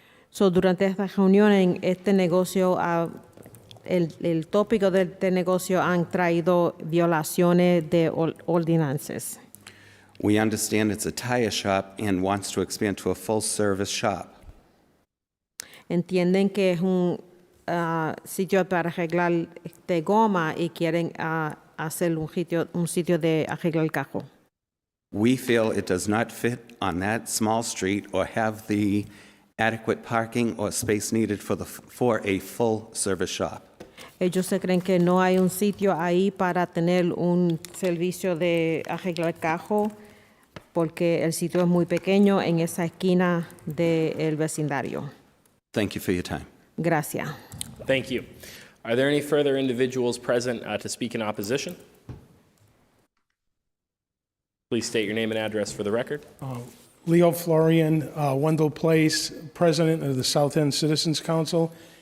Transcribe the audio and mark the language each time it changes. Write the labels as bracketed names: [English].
[Spanish] So, durante estas reuniones, este negocio, el tópico de este negocio han traído violaciones de ordenanzas. [English] We understand it's a tire shop and wants to expand to a full-service shop. [Spanish] Entienden que es un sitio para arreglar goma y quieren hacer un sitio de arreglar carro. [English] We feel it does not fit on that small street or have the adequate parking or space needed for a full-service shop. [Spanish] Ellos se creen que no hay un sitio ahí para tener un servicio de arreglar carro porque el sitio es muy pequeño en esa esquina del vecindario. [English] Thank you for your time. [Spanish] Gracias. [English] Thank you. Are there any further individuals present to speak in opposition? Please state your name and address for the record. Leo Florian, Wendell Place, President of the South End Citizens Council.